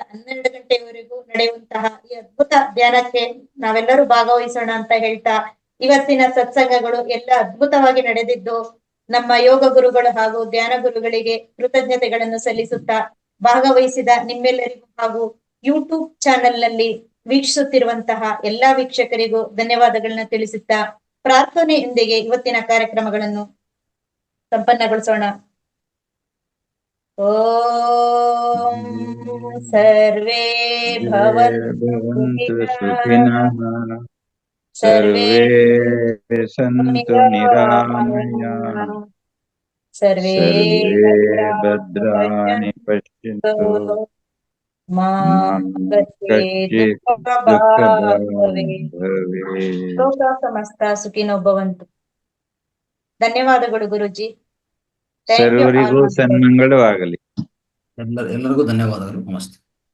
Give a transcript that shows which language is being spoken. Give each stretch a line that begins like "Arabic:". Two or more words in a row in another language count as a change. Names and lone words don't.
Kannada: 12 ಗಂಟೆವರೆಗೂ ನಡೆಯುವಂತಹ ಈ ಅದ್ಭುತ ಧ್ಯಾನಕ್ಕೆ ನಾವೆಲ್ಲರೂ ಭಾಗವಹಿಸೋಣ ಅಂತ ಹೇಳ್ತಾ, ಇವತ್ತಿನ ಸತ್ಸಂಗಗಳು ಎಲ್ಲ ಅದ್ಭುತವಾಗಿ ನಡೆದಿದ್ದು ನಮ್ಮ ಯೋಗ ಗುರುಗಳು ಹಾಗೂ ಧ್ಯಾನ ಗುರುಗಳಿಗೆ ಕೃತಜ್ಞತೆಗಳನ್ನು ಸಲ್ಲಿಸುತ್ತಾ, ಭಾಗವಹಿಸಿದ ನಿಮ್ಮೆಲ್ಲರಿಗೂ ಹಾಗೂ
English: YouTube channel
Kannada: ನಲ್ಲಿ ವೀಕ್ಷಿಸುತ್ತಿರುವಂತಹ ಎಲ್ಲಾ ವೀಕ್ಷಕರಿಗೂ ಧನ್ಯವಾದಗಳನ್ನ ತಿಳಿಸುತ್ತಾ, ಪ್ರಾರ್ಥನೆಯೊಂದಿಗೆ ಇವತ್ತಿನ ಕಾರ್ಯಕ್ರಮಗಳನ್ನು ಸಂಪನ್ನಗೊಳಿಸೋಣ.
Sanskrit: ಓಂ ಸರ್ವೇ ಭವಂತು ಸುಖಿನಃ, ಸರ್ವೇ ಸಂತು ನಿರಾಮಯಾಃ, ಸರ್ವೇ ಭದ್ರಾಣಿ ಪಶ್ಯಂತು, ಮಾ ಕಶ್ಚಿತ್ ದುಃಖಭಾಗ್ ಭವೇತ್. ಲೋಕ ಸಮಸ್ತ ಸುಖಿನೋ ಭವಂತು.
Kannada: ಧನ್ಯವಾದಗಳು ಗುರುಜಿ. ಸರ್ವರಿಗೂ ಸನ್ಮಂಗಳು ಆಗಲಿ. ಎಲ್ಲರಿಗೂ ಧನ್ಯವಾದಗಳು. ನಮಸ್ತೆ.